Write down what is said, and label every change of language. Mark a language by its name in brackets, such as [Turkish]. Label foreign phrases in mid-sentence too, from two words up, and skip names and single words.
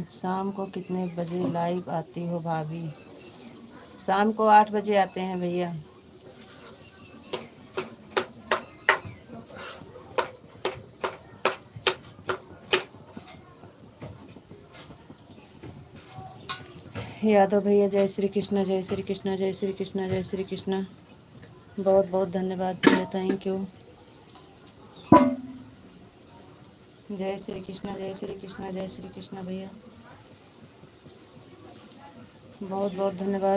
[Hindi] शाम को कितने बजे लाइव आती हो भाभी? शाम को 8 बजे आते हैं भैया। यादव भैया, जय श्री कृष्णा, जय श्री कृष्णा, जय श्री कृष्णा, जय श्री कृष्णा। बहुत बहुत धन्यवाद भैया, [English] thank you. [Hindi] जय श्री कृष्णा, जय श्री कृष्णा, जय श्री कृष्णा भैया। बहुत बहुत धन्यवाद।